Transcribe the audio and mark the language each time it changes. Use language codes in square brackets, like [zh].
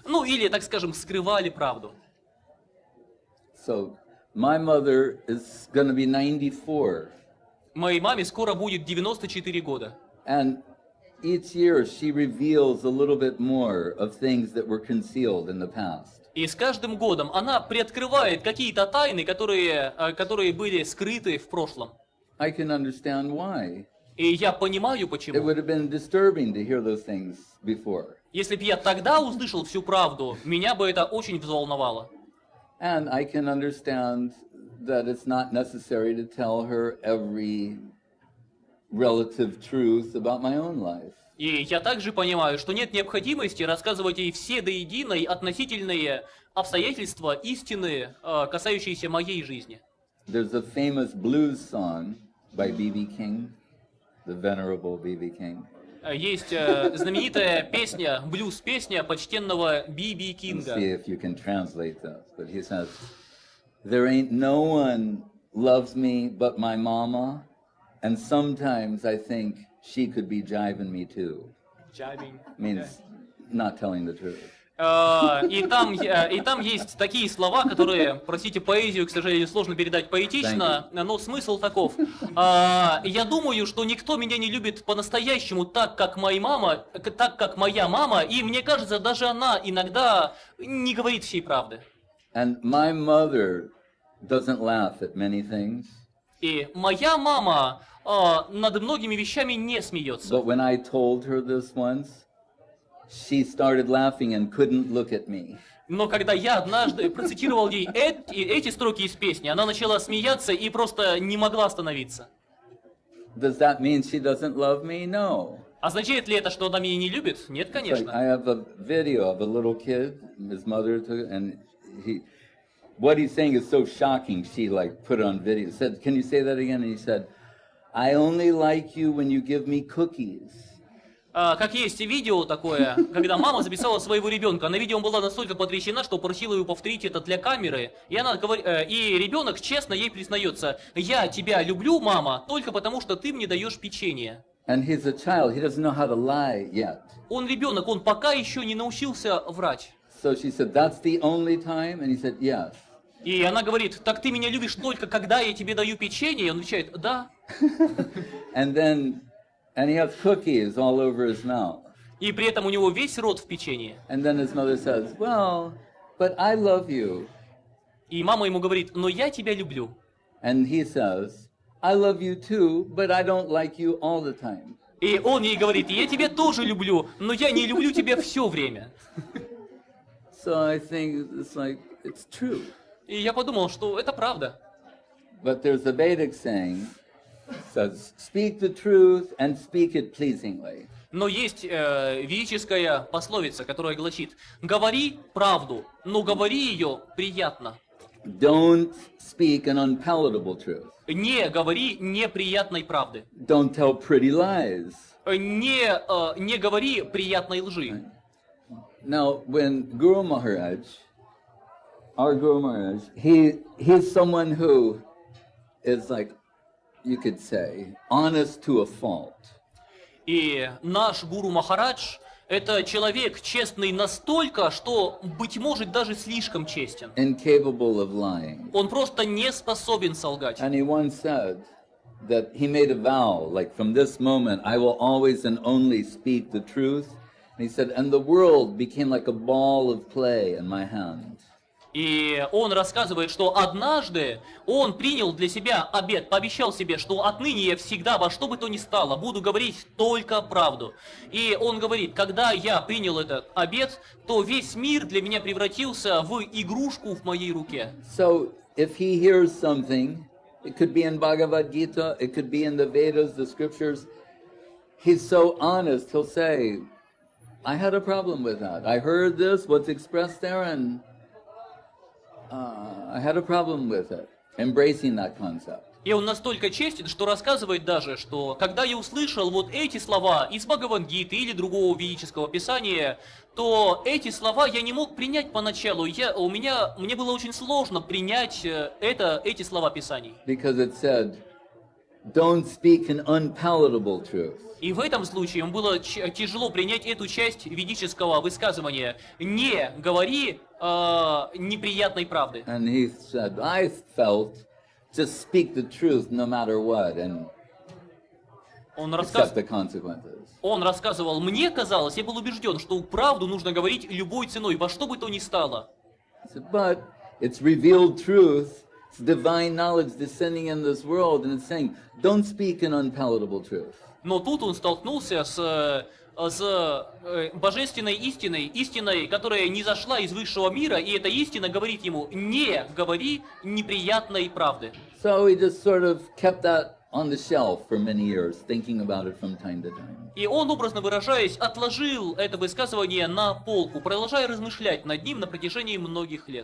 [ru] Ну или, так скажем, скрывали правду. [en] So, my mother is going to be 94. [ru] Моей маме скоро будет 94 года. [en] And each year she reveals a little bit more of things that were concealed in the past. [ru] И с каждым годом она приоткрывает какие-то тайны, которые были скрыты в прошлом. [en] I can understand why. [ru] И я понимаю, [en] It [ru] почему. [en] would have been disturbing to hear those things before. [ru] Если бы я тогда услышал всю правду, меня бы это очень взволновало. [en] And I can understand that it's not necessary to tell her every relative truth about my own life. [ru] И я также понимаю, что нет необходимости рассказывать ей все до единой относительные обстоятельства, истины, касающиеся моей жизни. [en] There's a famous blues song by B.B. King, the venerable B.B. King. [ru] Есть знаменитая песня, блюз-песня почтенного B.B. [en] Let's [ru] Кинга. [en] see if you can translate this. But he says, there ain't no one loves me but my mama, and sometimes I think she could be jiving me too. Means not telling the truth. [ru] И там есть такие слова, которые, простите, поэзию, к сожалению, сложно передать поэтично, но смысл таков. Я думаю, что никто меня не любит по-настоящему так, как моя мама, и мне кажется, даже она иногда не говорит всей правды. [en] And my mother doesn't laugh at many things. [ru] И моя мама над многими вещами не смеется. [en] But when I told her this once, she started laughing and couldn't look at me. [ru] Но когда я однажды процитировал ей эти строки из песни, она начала смеяться и просто не могла остановиться. [en] Does that mean she doesn't love me? No. [ru] Означает ли это, что она меня не любит? Нет, [en] Like, [ru] конечно. [en] I have a video of a little kid, his mother took, and what he's saying is so shocking. She like put it on video. Said, "Can you say that again?" And he said, "I only like you when you give me cookies." [ru] Как есть видео такое, когда мама записала своего ребенка. На видео он была настолько потрясена, что просила его повторить это для камеры. И и ребенок честно ей признается: «Я тебя люблю, мама, только потому, что ты мне даешь печенье». [en] And he's a child. He doesn't know how to lie yet. [ru] Он ребенок, он пока еще не научился врать. [en] So she said, "That's the only time?" And he said, "Yes." [ru] И она говорит: «Так ты меня любишь только когда я тебе даю печенье?» И он отвечает: «Да». [en] And he has cookies all over his mouth. [ru] И при этом у него весь рот в печенье. [en] And then his mother says, "Well, but I love you." [ru] И мама ему говорит: «Но я тебя люблю». [en] And he says, "I love you too, but I don't like you all the time." [ru] И он ей говорит: «Я тебя тоже люблю, но я не люблю тебя все время». [en] So I think it's true. [ru] И я подумал, что это правда. [en] But there's a Vedic saying, says, "Speak the truth and speak it pleasingly." [ru] Но есть ведическая пословица, которая гласит: «Говори правду, но говори ее приятно». [en] Don't speak an unpalatable truth. [ru] Не говори неприятной правды. [en] Don't tell pretty lies. [ru] Не говори приятной лжи. [en] Now, when Guru Maharaj, our Guru Maharaj, he's someone who is like, you could say, honest to a fault. [ru] И наш Гуру Махарадж — это человек честный настолько, что, быть может, даже слишком честен. [en] Incapable of lying. [ru] Он просто не способен солгать. [en] And he once said that he made a vow, like, from this moment, I will always and only speak the truth. And he said, and the world became like a ball of clay in my hand. [ru] И он рассказывает, что однажды он принял для себя обет, пообещал себе, что отныне я всегда во что бы то ни стало буду говорить только правду. И он говорит: когда я принял этот обет, то весь мир для меня превратился в игрушку в моей руке. [en] So if he hears something, it could be in Bhagavad Gita, it could be in the Vedas, the scriptures, he's so honest, he'll say, I had a problem with that. I heard this, what's expressed there, and I had a problem with it. Embracing that concept. [ru] И он настолько честен, что рассказывает даже, что когда я услышал вот эти слова из Бхагавад-гиты или другого ведического писания, то эти слова я не мог принять поначалу. Мне было очень сложно принять эти слова писаний. [en] Because it said, don't speak an unpalatable truth. [ru] И в этом случае ему было тяжело принять эту часть ведического высказывания: «Не говори неприятной правды». [en] And he said, I felt, just speak the truth no matter what, and accept the consequences. [ru] Он рассказывал: «Мне казалось, я был убежден, что правду нужно говорить любой ценой, во что бы то ни стало». [en] But it's revealed truth, it's divine knowledge descending in this world, and it's saying, don't speak an unpalatable truth. [ru] Но тут он столкнулся с божественной истиной, которая не зашла из высшего мира, и эта истина говорит ему: не говори неприятной правды. [en] So he just sort of kept that on the shelf for many years, thinking about it from time to time. [ru] И он, образно выражаясь, отложил это высказывание на полку, продолжая размышлять над ним на протяжении многих лет.